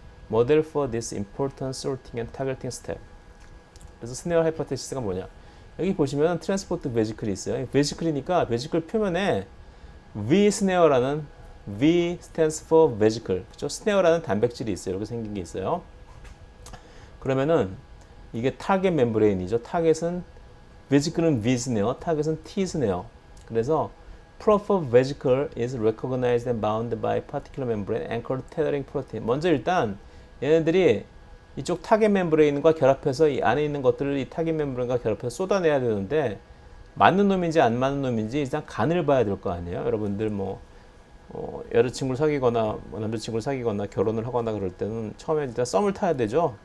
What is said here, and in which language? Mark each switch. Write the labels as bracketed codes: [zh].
[en] Model for this important sorting and targeting step. [ko] 그래서 스네어 하이파테시스가 뭐냐? 여기 보시면 트랜스포트 베지클이 있어요. 베지클이니까 베지클 표면에 V 스네어라는 [en] V stands for vesicle. [ko] 그렇죠? 스네어라는 단백질이 있어요. 이렇게 생긴 게 있어요. 그러면은 이게 타겟 멤브레인이죠. 타겟은 vesicle은 V 스네어, 타겟은 T 스네어. 그래서 [en] proper vesicle is recognized and bound by particular membrane anchored tethering protein. [ko] 먼저 일단 얘네들이 이쪽 타겟 멤브레인과 결합해서 이 안에 있는 것들을 이 타겟 멤브레인과 결합해서 쏟아내야 되는데 맞는 놈인지 안 맞는 놈인지 일단 간을 봐야 될 거 아니에요. 여러분들 뭐 여자친구를 사귀거나 남자친구를 사귀거나 결혼을 하거나 그럴 때는 처음에 일단 썸을 타야 되죠.